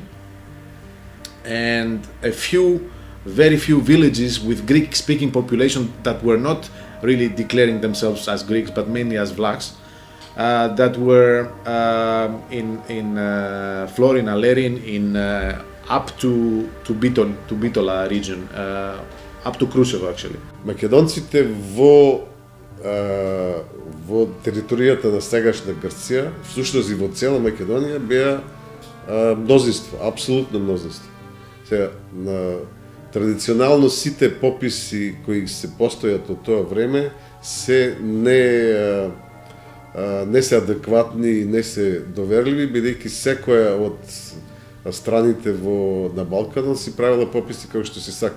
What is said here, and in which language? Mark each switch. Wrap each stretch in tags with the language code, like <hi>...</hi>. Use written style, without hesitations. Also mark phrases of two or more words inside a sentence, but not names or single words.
<en>And very few villages with Greek-speaking population that were not really declaring themselves as Greeks, but mainly as Vlachs, that were in Florin, Alerin, up to Bitola region, up to Kruševo actually.</en> <mk>Македонците во територијата на сегашна Грција, всушност и во цела Македонија беа мнозинство, апсолутно мнозинство. Сега, традиционално сите пописи кои се постојат од тоа време се не се адекватни и не се доверливи, бидејќи секоја од страните на Балканот си правила пописи како што си сака.</mk>